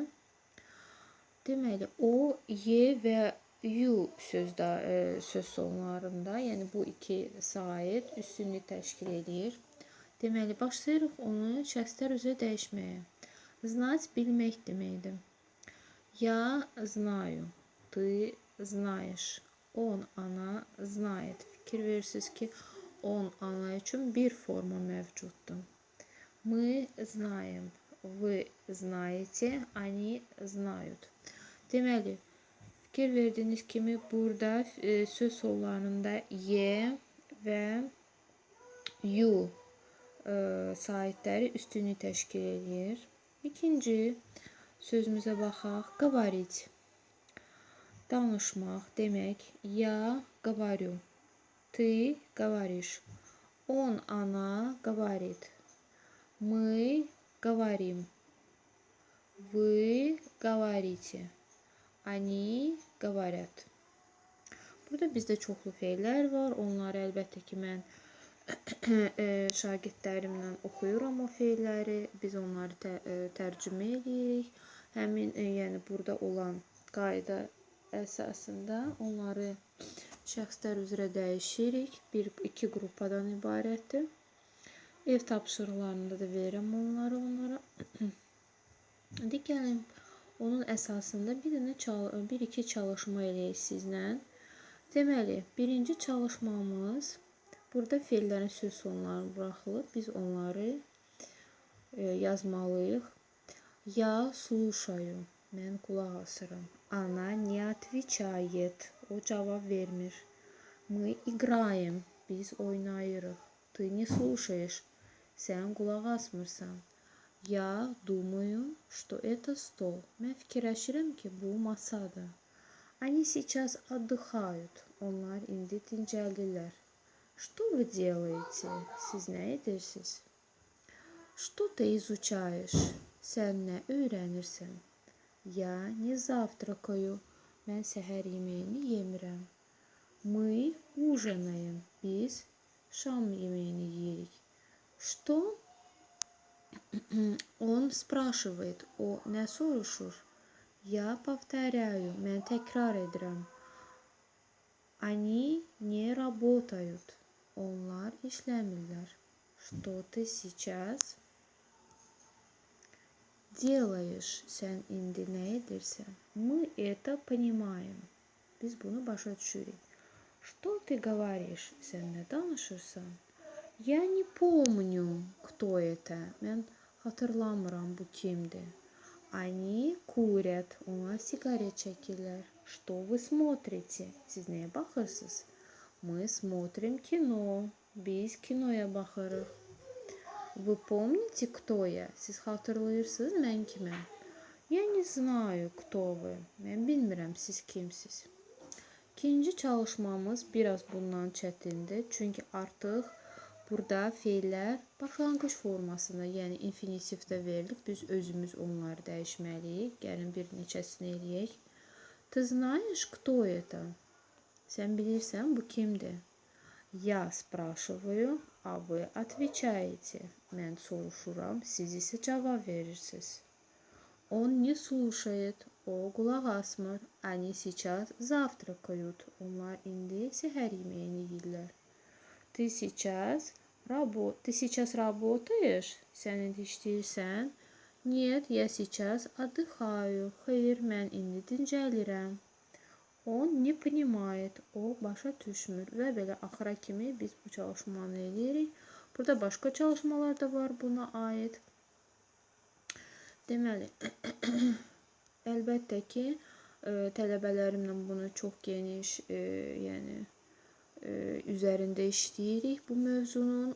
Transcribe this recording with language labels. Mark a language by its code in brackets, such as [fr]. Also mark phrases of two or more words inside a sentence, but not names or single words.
[az] Deməli, o, y və u söz sonlarında, yəni bu iki sair üstünlük təşkil edir. Deməli, başlayırıq onu şəxslər üzrə dəyişməyə. Znать bilmək deməkdir. [ru] Я знаю, ты знаешь, он, она знает. [az] Fikir verirsiniz ki, on, ana üçün bir forma mövcuddur. [ru] Мы знаем, вы знаете, они знают. [az] Deməli, fikir verdiyiniz kimi burada söz sonlarında y və u saitləri üstünlük təşkil edir. İkinci sözümüzə baxaq. Говорить. Danışmaq demək. [ru] Я говорю. Ты говоришь. Он, она говорит. Мы говорим. Вы говорите. Они говорят. [az] Burada bizdə çoxlu feillər var. Onları əlbəttə ki, mən şagirdlərimlə oxuyuram o feilləri. Biz onları tərcümə edirik. Həmin, yəni burada olan qayda əsasında onları şəxslər üzrə dəyişirik. İki qrupadan ibarətdir. Ev tapşırıqlarında da verirəm onlara. Gəlin, onun əsasında bir-iki çalışma eləyək sizlə. Deməli, birinci çalışmamız burada feillərin söz sonlarını buraxılıb. Biz onları yazmalıyıq. [ru] Я слушаю. [az] Mən qulaq asıram. [ru] Она не отвечает. [az] O cavab vermir. [ru] Мы играем. [az] Biz oynayırıq. [ru] Ты не слушаешь. [az] Sən qulaq asmırsan. [ru] Я думаю, что это стол. [az] Mən fikirləşirəm ki, bu masadır. [ru] Они сейчас отдыхают. [az] Onlar indi dincəlirlər. [ru] Что вы делаете? [az] Siz nə edirsiniz? [ru] Что ты изучаешь? [az] Sən nə öyrənirsən? [ru] Я не завтракаю. [az] Mən səhər yeməyini yemirəm. [ru] Мы ужинаем. [az] Biz şam yeməyini yeyirik. [ru] Что? Он спрашивает. [az] O nə soruşur? [ru] Я повторяю. [az] Mən təkrar edirəm. [ru] Они не работают. [az] Onlar işləmirlər. [ru] Что ты сейчас делаешь? [az] Sən indi nə edirsən? [ru] Мы это понимаем. [az] Biz bunu başa düşürük. [ru] Что ты говоришь? [az] Sən nə danışırsan? [ru] Я не помню, кто это. [az] Mən xatırlamıram bu kimdir. [ru] Они курят. [az] Onlar siqaret çəkirlər. [ru] Что вы смотрите? [az] Siz nəyə baxırsınız? [ru] Мы смотрим кино. [az] Biz kinoya baxırıq. [ru] Вы помните, кто я? [az] Siz xatırlayırsınız mən kiməm? [ru] Я не знаю, кто вы. [az] Mən bilmirəm siz kimsiz. İkinci çalışmamız biraz bundan çətindir. Çünki artıq burada feillər başlanğıc formasında, yəni infinitivdə verilib. Biz özümüz onları dəyişməliyik. Gəlin bir neçəsini eləyək. [ru] Ты знаешь, кто это? [az] Sən bilirsən bu kimdir? [ru] Я спрашиваю, а вы отвечаете. [az] Mən soruşuram, siz isə cavab verirsiniz. [ru] Он не слушает, [az] o qulaq asmır. [ru] Они сейчас завтракают. [az] Onlar indi səhər yeməyini yeyirlər. [ru] Ты сейчас работаешь? [az] Sən indi işləyirsən? [ru] Нет, я сейчас отдыхаю. [az] Xeyr, mən indi dincəlirəm. [ru] Он не понимает. [az] O başa düşmür. Və belə axıra kimi biz bu çalışmanı eləyirik. Burada başqa çalışmalar da var buna aid. Deməli, əlbəttə ki, tələbələrimlə bunu çox geniş, yəni üzərində işləyirik bu mövzunun.